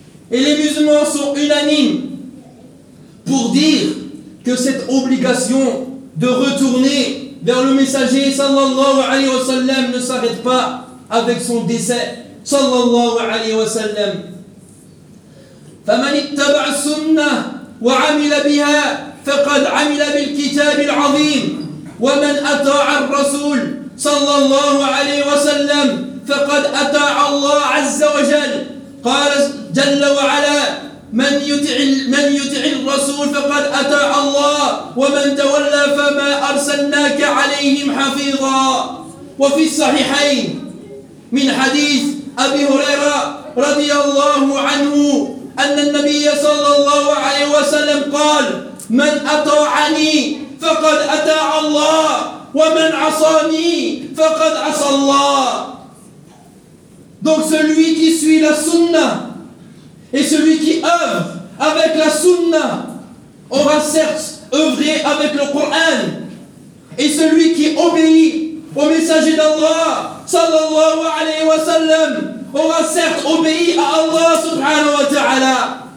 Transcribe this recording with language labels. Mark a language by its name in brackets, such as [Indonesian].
[French] Et les musulmans sont unanimes pour dire que cette obligation de retourner vers le messager sallallahu alayhi wa sallam ne s'arrête pas avec son décès sallallahu alayhi wa sallam. [Arabic] فمن اتبع السنة وعمل بها فقد عمل بالكتاب العظيم ومن أطاع الرسول صلى الله عليه وسلم فقد أطاع الله عز وجل. قال جل وعلا من يطع الرسول فقد أطاع الله ومن تولى فما أرسلناك عليهم حفيظا. وفي الصحيحين من حديث أبي هريرة رضي الله عنه أن النبي صلى الله عليه وسلم قال من أطاعني فقد أطاع الله ومن عصاني فقد عصى الله. [French] Donc celui qui suit la sunna et celui qui œuvre avec la sunna aura certes œuvré avec le Coran, et celui qui obéit au messager d'Allah [Arabic] صلى الله عليه وسلم [French] aura certes obéi à Allah subhanahu wa ta'ala.